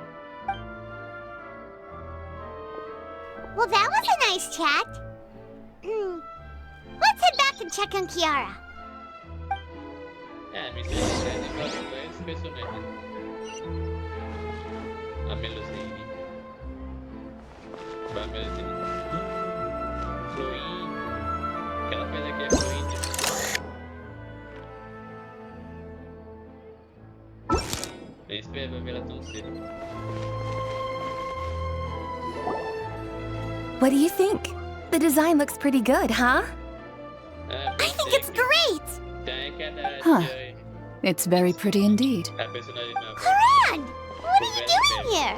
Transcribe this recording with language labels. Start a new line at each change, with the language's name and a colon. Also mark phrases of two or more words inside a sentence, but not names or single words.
English: Well, that was a nice chat. Let's head back and check on Kiara. A melusine. A melusine. Fluin.
Portuguese: O que ela faz aqui é fluin. Nem espero ver ela tão cedo.
English: What do you think? The design looks pretty good, huh? I think it's great! Huh. It's very pretty indeed. Haran! What are you doing here?